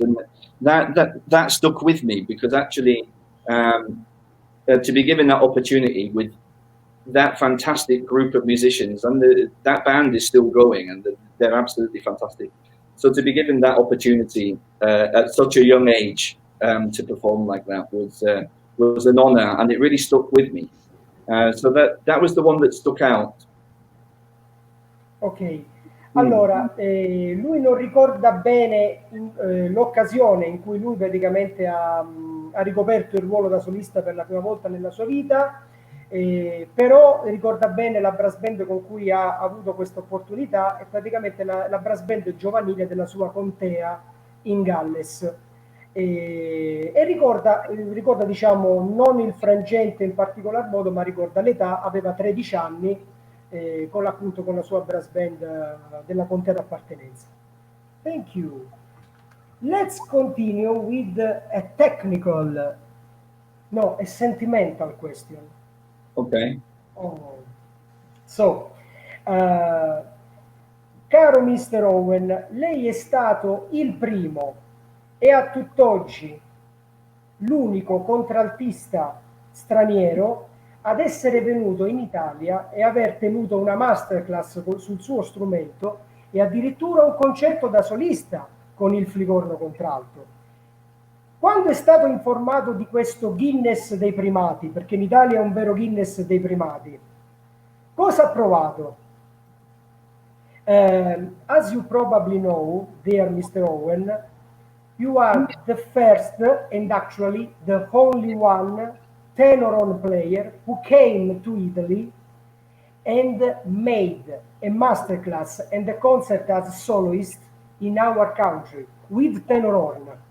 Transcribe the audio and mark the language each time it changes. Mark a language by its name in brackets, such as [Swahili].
[English] And that stuck with me, because actually to be given that opportunity with that fantastic group of musicians, and that band is still going, and they're absolutely fantastic. So to be given that opportunity at such a young age to perform like that was an honor, and it really stuck with me. So that was the one that stuck out. [Italian] Ok, allora lui non ricorda bene l'occasione in cui lui praticamente ha ricoperto il ruolo da solista per la prima volta nella sua vita, però ricorda bene la brass band con cui ha avuto questa opportunità, e praticamente la brass band giovanile della sua contea in Galles. E ricorda, diciamo, non il frangente in particolar modo, ma ricorda l'età. Aveva 13 anni, appunto con la sua brass band della contea d'appartenenza. [English] Thank you. Let's continue with a technical, no, a sentimental question. Okay. [Italian] Oh. So, caro Mr. Owen, lei è stato il primo e a tutt'oggi l'unico contraltista straniero ad essere venuto in Italia e aver tenuto una masterclass sul suo strumento, e addirittura un concerto da solista con il flicorno contralto. Quando è stato informato di questo Guinness dei primati, perché in Italia è un vero Guinness dei primati, cosa ha provato? [English] As you probably know, dear Mr. Owen, you are the first and actually the only one tenor horn player who came to Italy and made a masterclass and a concert as soloist in our country with tenor horn.